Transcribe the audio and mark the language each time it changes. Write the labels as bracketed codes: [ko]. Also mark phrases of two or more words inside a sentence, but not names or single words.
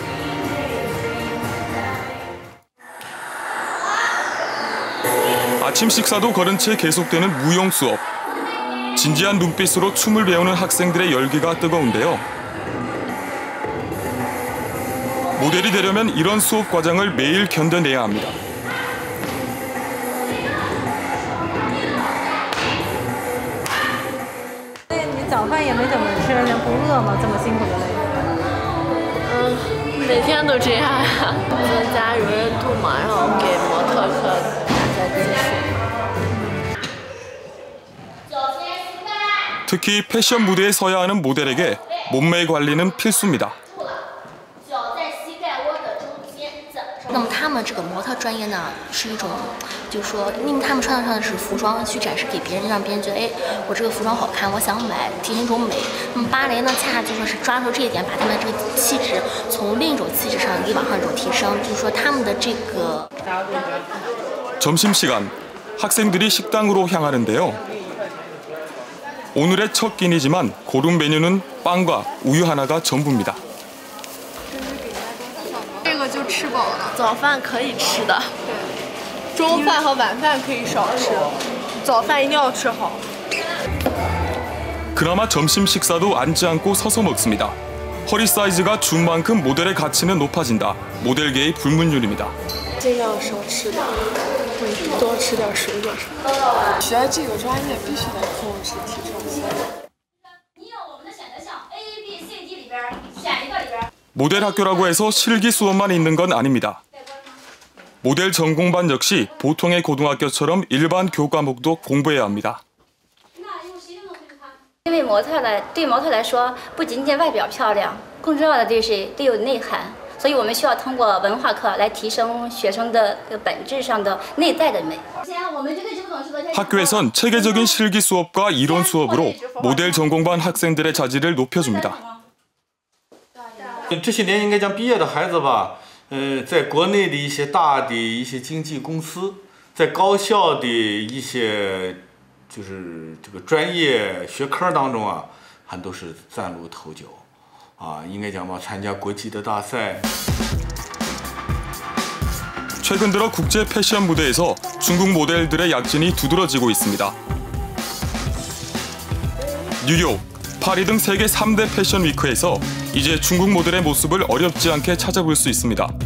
[ko] 아침 식사도 거른 채 계속되는 무용 수업. 진지한 눈빛으로 춤을 배우는 학생들의 열기가 뜨거운데요. 모델이 되려면 이런 수업 과정을 매일 견뎌내야 합니다. [zh] 你早饭也没怎么吃，人不饿吗？这么辛苦的累。每天都这样呀，增加柔韧度嘛，然后给模特课打下基础。 [ko] 특히 패션 무대에 서야 하는 모델에게 몸매 관리는 필수입니다. [zh] 那么他们这个模特专业呢，是一种，就是说，因为他们穿的是服装，去展示给别人，让别人觉得，哎，我这个服装好看，我想买，体现一种美。那么芭蕾呢，恰恰就说是抓住这一点，把他们这个气质从另一种气质上给往上一种提升，就是说他们的这个。 [ko] 점심시간, 학생들이 식당으로 향하는데요. 오늘의 첫 끼니지만 고른 메뉴는 빵과 우유 하나가 전부입니다. [zh] 这个就吃饱了，早饭可以吃的，对，中饭和晚饭可以少吃，早饭一定要吃好。 [ko] 그나마 점심 식사도 앉지 않고 서서 먹습니다. 허리 사이즈가 준 만큼 모델의 가치는 높아진다. 모델계의 불문율입니다. [zh] 尽量少吃点，多吃点水果什么的。学这个专业必须得控制体重。 [ko] 모델 학교라고 해서 실기 수업만 있는 건 아닙니다. 모델 전공반 역시 보통의 고등학교처럼 일반 교과목도 공부해야 합니다. [zh] 因为对模特来说，不仅仅外表漂亮，更重要的就是得有内涵。所以我们需要通过文化课来提升学生的本质上的内在的美。 [ko] 학교에선 체계적인 실기 수업과 이론 수업으로 모델 전공반 학생들의 자질을 높여줍니다. [zh] 这些年应该讲毕业的孩子吧，在国内的一些大的一些经纪公司，在高校的一些就是这个专业学科当中啊， 还都是崭露头角，应该讲吧，参加国际的大赛。 [ko] 최근 들어 국제 패션 무대에서 중국 모델들의 약진이 두드러지고 있습니다. 뉴욕, 파리 등 세계 3대 패션 위크에서 이제 중국 모델의 모습을 어렵지 않게 찾아볼 수 있습니다.